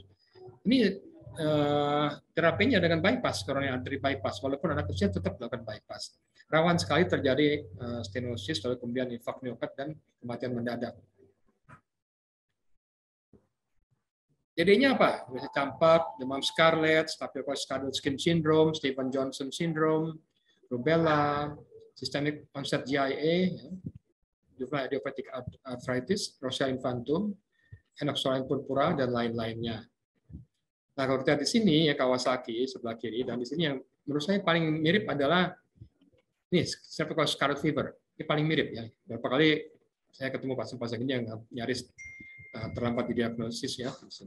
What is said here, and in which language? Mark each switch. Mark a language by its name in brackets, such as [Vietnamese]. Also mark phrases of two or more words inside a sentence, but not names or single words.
[Indonesian] Ini terapinya dengan bypass, [English] coronary artery bypass, [Indonesian] walaupun anak kecil tetap melakukan bypass. Rawan sekali terjadi stenosis, lalu kemudian infark miokard dan kematian mendadak. Jadinya apa? Bisa campak, demam scarlet, [English] Staphylococcus scarlet skin syndrome, Stevens-Johnson syndrome, rubella, systemic onset GIA, juvenile idiopathic arthritis, Rosia infantum, Enoxaparin purpura, [Indonesian] dan lain-lainnya. Nah, kalau kita di sini ya Kawasaki sebelah kiri, dan di sini yang menurut saya paling mirip adalah ini [English] Staphylococcus scarlet fever. [Indonesian] Ini paling mirip ya. Berapa kali saya ketemu pasien-pasien ini yang nyaris terlambat didiagnosis ya di sini.